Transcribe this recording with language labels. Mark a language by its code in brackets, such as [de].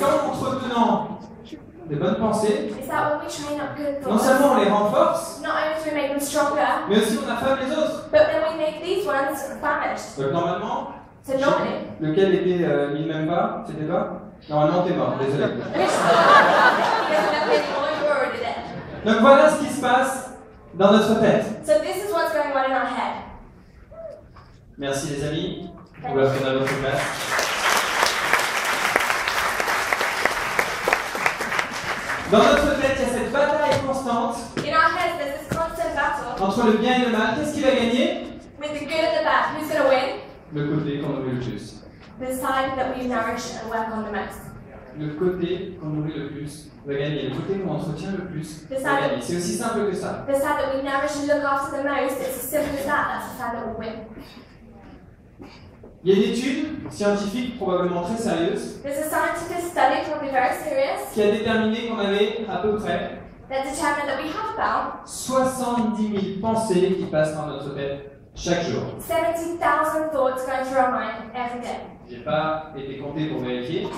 [fr] qu'en entretenant des bonnes pensées, [en] is that when we train up good [fr] non [en] thoughts, [fr] seulement on les renforce, [en] not only do we make them stronger, [fr] mais aussi on affame les autres. [en] but then we make these ones famished. [fr] Donc normalement, [en] So normally, [fr] lequel était il m'aime pas, c'était pas? Normalement t'es mort, désolé. [en] which one? He doesn't have any more, you're already dead. [fr] Donc voilà ce qui se passe dans notre tête. [en] So this is what's going on in our head. [fr] Merci les amis, on va prendre à votre place. Dans notre tête, il y a cette bataille constante [en] In our heads, there's this constant battle [fr] entre le bien et le mal. Qu'est-ce qui va gagner? [en] with the good and the bad. Who's going to win? [fr] Le côté qu'on nourrit le plus. [en] The side that we nourish and work on the most. [fr] Le côté qu'on nourrit le plus va gagner. Le côté qu'on entretient le plus C'est va ça. gagner. C'est aussi simple que ça. [en] The side that we nourish and look after the most, it's as simple as that. That's the side that will win. [fr] Il y a une étude scientifique probablement très sérieuse [en] There's a scientific study, probably very serious, [fr] qui a déterminé qu'on avait à peu près [en] that determined that we have about [fr] 70 000 pensées qui passent par notre tête chaque jour. [en] 70,000 thoughts going through our mind every day. [fr] J'ai pas été compté pour vérifier,